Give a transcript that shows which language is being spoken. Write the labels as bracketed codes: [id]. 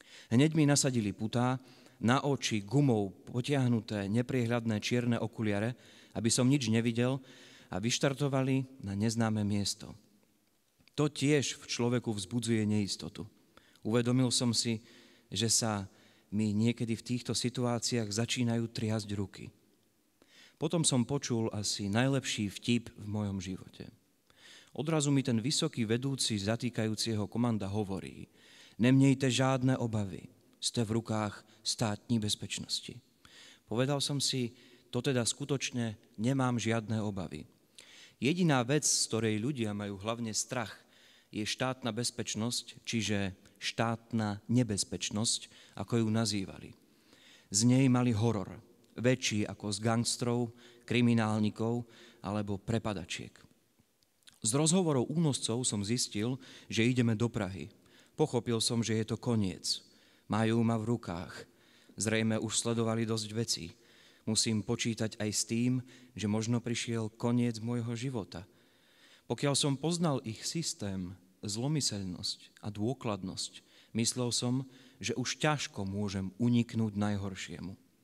[sk] Hneď mi nasadili putá, na oči gumou potiahnuté nepriehľadné čierne okuliare, aby som nič nevidel, a vyštartovali na neznáme miesto. To tiež v človeku vzbudzuje neistotu. Uvedomil som si, že sa mi niekedy v týchto situáciách začínajú triasť ruky. Potom som počul asi najlepší vtip v mojom živote. Odrazu mi ten vysoký vedúci zatýkajúceho komanda hovorí: [cs] "Nemějte žádné obavy, ste v rukách státní bezpečnosti." [sk] Povedal som si, to teda skutočne nemám žiadne obavy. Jediná vec, z ktorej ľudia majú hlavne strach, je štátna bezpečnosť, čiže štátna nebezpečnosť, ako ju nazývali. Z nej mali horor, väčší ako z gangstrov, kriminálnikov alebo prepadačiek. Z rozhovorov únoscov som zistil, že ideme do Prahy. Pochopil som, že je to koniec. Majú ma v rukách. Zrejme už sledovali dosť vecí. Musím počítať aj s tým, že možno prišiel koniec môjho života. Pokiaľ som poznal ich systém, zlomyselnosť a dôkladnosť, myslel som, že už ťažko môžem uniknúť najhoršiemu.